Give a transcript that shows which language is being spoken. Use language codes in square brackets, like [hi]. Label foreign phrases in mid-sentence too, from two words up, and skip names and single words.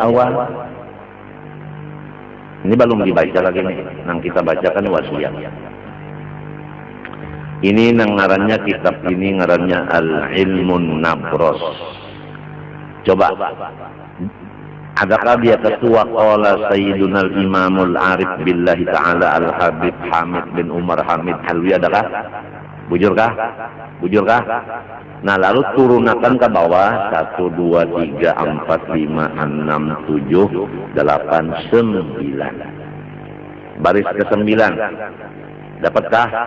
[bjn] Ini belum dibaca lagi nih, nang kita bacakan wasiat. Ini nang ngarannya kitab ini ngarannya Al-Ilmun Nabros. [ar] Coba. [bjn] Adakah dia ketua [ar] قال سيدنا الإمام العارف بالله تعالى الحبيب حامد بن عمر حامد حلوي, adakah? [bjn] Bujurkah? Nah lalu turunakan ke bawah 1, 2, 3, 4, 5, 6, 7, 8, 9. Baris ke-9. Dapatkah?